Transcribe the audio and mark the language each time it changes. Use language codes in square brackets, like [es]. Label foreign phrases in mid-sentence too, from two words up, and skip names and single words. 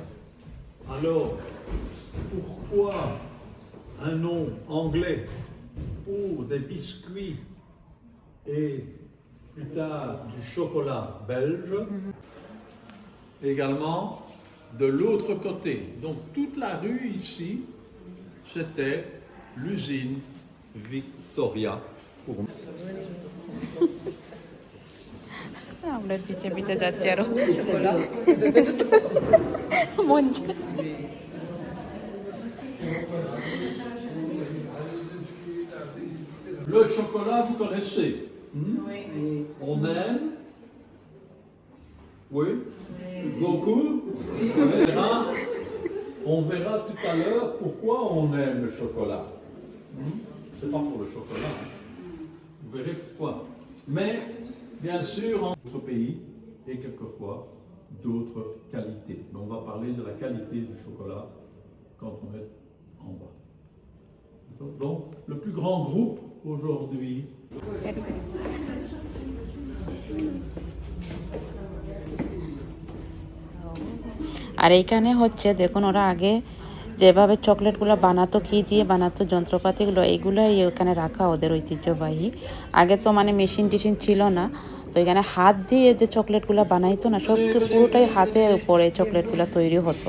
[fr] Alors, pourquoi un nom anglais pour des biscuits et plus tard du chocolat belge? Également de l'autre côté. Donc toute la rue ici, c'était l'usine Victoria. [bn] আমরা পিছে পিছে যাচ্ছি আরো [fr] Le chocolat, vous connaissez? Oui. On aime? Oui. Beaucoup? On verra tout à l'heure pourquoi on aime le chocolat. C'est pas pour le chocolat. Vous verrez pourquoi. Mais, bien sûr, en notre pays, et quelquefois d'autres qualités. Mais on va parler de la qualité du chocolat quand on est en bas. Donc, le plus grand groupe aujourd'hui. [bn] আর এইখানে হচ্ছে দেখুন ওরা আগে যেভাবে চকলেটগুলো বানাতো, কী দিয়ে বানাতো যন্ত্রপাতিগুলো, এইগুলোই ওখানে রাখা ওদের ঐতিহ্যবাহী। আগে তো মানে মেশিন টেশিন ছিল না, তো এখানে হাত দিয়ে যে চকলেটগুলো বানাইতো না, সব পুরোটাই হাতের উপরে চকলেটগুলো তৈরি হতো।